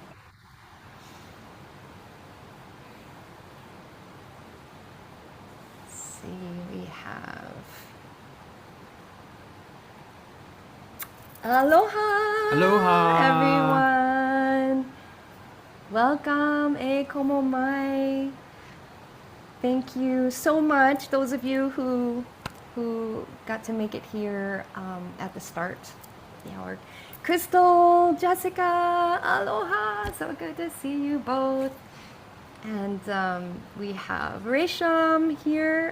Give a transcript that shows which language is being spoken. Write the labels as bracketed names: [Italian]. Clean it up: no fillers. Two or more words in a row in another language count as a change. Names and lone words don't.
[English] Let's see, we have Aloha, Aloha! everyone. Welcome, [Hawaiian] e como mai. [English] Thank you so much, those of you who got to make it here at the start of the hour. Crystal, Jessica, aloha! So good to see you both. And we have Resham here.